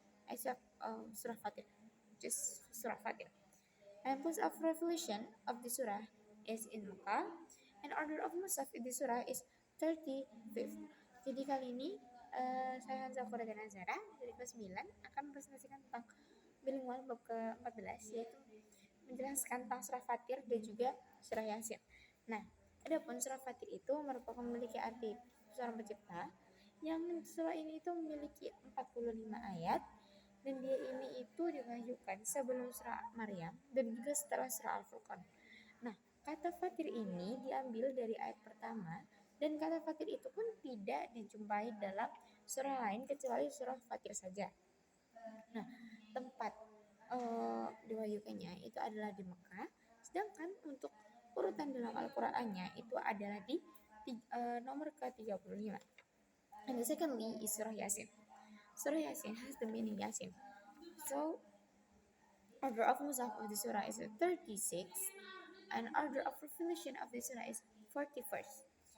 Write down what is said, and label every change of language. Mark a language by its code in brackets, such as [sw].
[en] Except Surah Fatir, just Surah Fatir. And place of revelation of the surah is in Mekah, and order of Musaf in the surah is 35th. [id] Jadi kali ini saya Hanza Qura dan Azara dari kelas 9 akan mempresentasikan tentang bilingual bab ke-14, yaitu menjelaskan tentang surah Fatir dan juga surah Yasin. Nah, adapun surah Fatir itu merupakan memiliki arti seorang pencipta, yang surah ini itu memiliki 45 ayat, dan dia ini itu diwahyukan sebelum surah Maryam dan juga setelah surah Al-Furqan. Nah, kata Fatir ini diambil dari ayat pertama, dan kata Fatir itu pun tidak dijumpai dalam surah lain kecuali surah Fatir saja. Nah, tempat diwahyukannya itu adalah di Mekah, sedangkan untuk urutan dalam Al-Qur'annya itu adalah di nomor ke-35. [en] And the secondly is Surah Yasin. Surah Yasin has the meaning Yasin. So, order of Musaf of the surah is 36, and order of revelation of the surah is 41st.